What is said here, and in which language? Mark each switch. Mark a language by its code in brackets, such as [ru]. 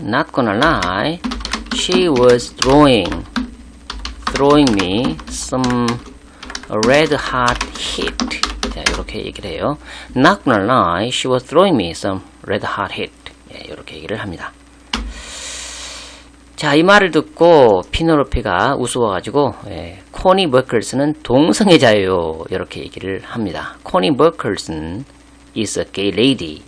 [en] Not gonna lie, she was throwing me some red hot heat. [ko] 자, 이렇게 얘기를 해요. [en] Not gonna lie, she was throwing me some red hot heat. [ko] 예, 이렇게 얘기를 합니다. 자, 이 말을 듣고 피노로피가 우스워가지고 코니 머클슨은 동성애자예요. 이렇게 얘기를 합니다. [en] 코니 머클슨 is a gay lady.